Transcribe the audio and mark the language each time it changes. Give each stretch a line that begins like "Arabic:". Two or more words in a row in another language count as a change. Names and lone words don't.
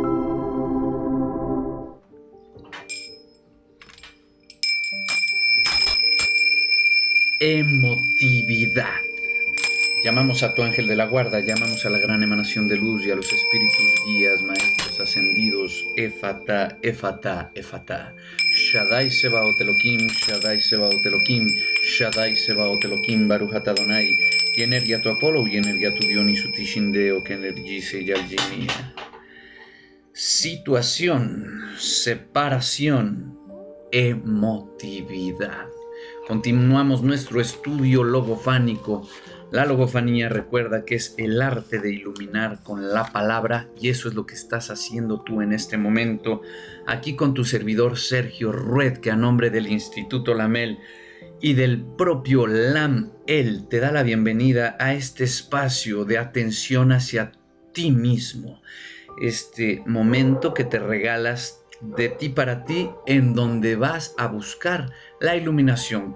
Spanish: Emotividad. Llamamos a tu ángel de la guarda, llamamos a la gran emanación de luz y a los espíritus guías, maestros ascendidos, Efata, Efata, Efata.
Hebrew: שדי צבאות אלהים, שדי צבאות אלהים, שדי צבאות אלהים, ברוך אתה אדני,
Spanish: y energía tu Apolo, y energía tu Dioniso Tishindeo, que energice Yaljimia. Situación, separación, emotividad. Continuamos nuestro estudio logofánico. La logofanía, recuerda que es el arte de iluminar con la palabra, y eso es lo que estás haciendo tú en este momento, aquí con tu servidor Sergio Rued, que a nombre del Instituto Lamel y del propio Lam-El te da la bienvenida a este espacio de atención hacia ti mismo, este momento que te regalas de ti para ti, en donde vas a buscar la iluminación.